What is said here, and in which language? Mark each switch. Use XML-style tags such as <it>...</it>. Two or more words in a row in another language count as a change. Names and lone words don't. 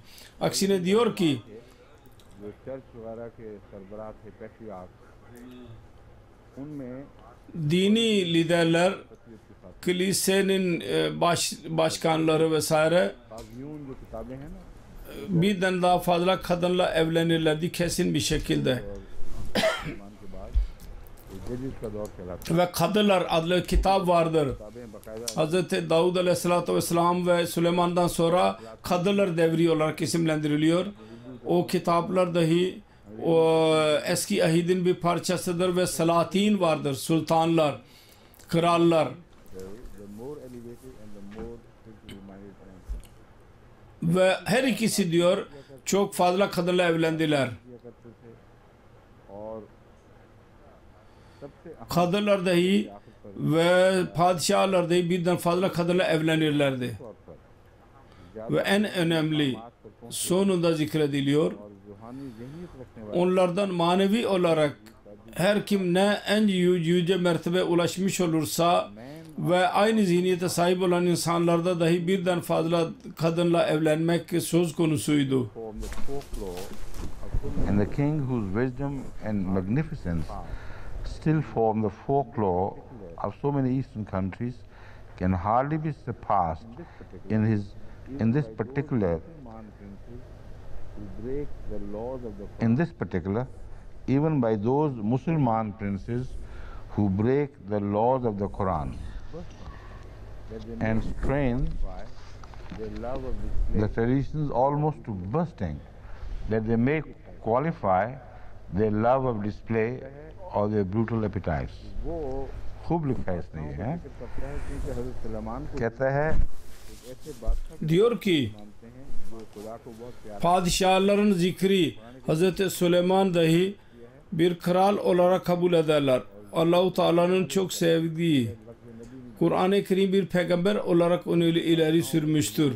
<tr>Aksine diyor ki dini liderler, kilisenin başkanları vesaire birden daha fazla kadınla evlenirlerdi kesin bir şekilde.</tr> <ur>جدید کا دور کہلاتا</ur> <tr>ve Kadılar adlı kitap vardır.</tr> <ur>ہے۔ کتابیں باقاعدہ</ur> <tr>Hz. Davud</tr> <ar>عليه الصلاة والسلام</ar> <tr>ve Süleyman'dan sonra Kadılar devri olarak isimlendiriliyor. O kitaplar dahi o eski ahidin bir parçasıdır ve Salatin vardır. Sultanlar, krallar</tr> <en>the more elevated and the more spiritually minded man</en> <tr>ve her ikisi diyor çok fazla kadınla evlendiler.</tr> <ur>کیا کرتے تھے اور سب سے اہم</ur> <tr>Kadılar dahi ve padişahlar dahi birden fazla kadınla evlenirlerdi.</tr> <ur>طور پر</ur> <tr>Ve en önemli sonunda zikrediliyor.</tr> <ur>اور روحانی ذہنیت رکھنے والے</ur> <tr>Onlardan manevi olarak her kim ne en yüce mertebe ulaşmış olursa ve aynı zihniyete sahip olan insanlarda dahi birden fazla kadınla evlenmek söz konusuydu.</tr> <en>form the folklore of and the king whose wisdom and magnificence still form the folklore of so many Eastern countries can hardly be surpassed in this particular even by those Musliman princes who break the laws of the Quran and strain the traditions almost to bursting, that they may qualify their love of display or their brutal appetites.</en> <ur>خوب لکھا ہے اس نے یہ کہتا ہے</ur> <tr>Diyor ki padişahların zikri Hz. Süleyman dahi bir kral olarak kabul ederler. Allah-u Teala'nın çok sevdiği Kur'an-ı Kerim bir peygamber olarak onu ileri sürmüştür.</tr>